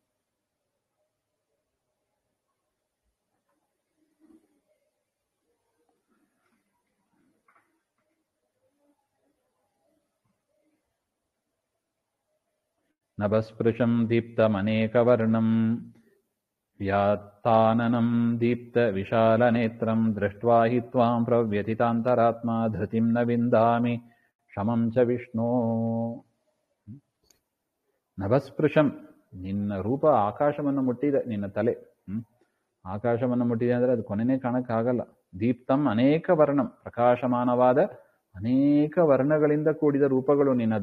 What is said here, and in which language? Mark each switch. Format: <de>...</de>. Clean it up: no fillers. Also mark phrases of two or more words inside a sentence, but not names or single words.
<sa>ನಭಸ್ಪೃಶಂ ದೀಪ್ತಮನೇಕವರ್ಣಂ ವ್ಯಾತ್ತಾನನಂ ದೀಪ್ತ ವಿಶಾಲನೇತ್ರಂ ದೃಷ್ಟ್ವಾ ಹಿ ತ್ವಾಂ ಪ್ರವ್ಯಥಿತಾಂತರಾತ್ಮ ಧೃತಿಂ ನ ವಿಂದಾಮಿ ಶಮಂ ಚ ವಿಷ್ಣೋ.</sa> <kn>ನಭಸ್ಪೃಶಂ, ನಿನ್ನ ರೂಪ ಆಕಾಶವನ್ನು ಮುಟ್ಟಿದೆ, ನಿನ್ನ ತಲೆ ಆಕಾಶವನ್ನು ಮುಟ್ಟಿದೆ ಅಂದರೆ ಅದು ಕೊನೆನೇ ಕಾಣಕ್ಕಾಗಲ್ಲ.</kn> <sa>ದೀಪ್ತಂ ಅನೇಕ ವರ್ಣಂ,</sa> <kn>ಪ್ರಕಾಶಮಾನವಾದ ಅನೇಕ ವರ್ಣಗಳಿಂದ ಕೂಡಿದ ರೂಪಗಳು ನಿನ್ನದು.</kn>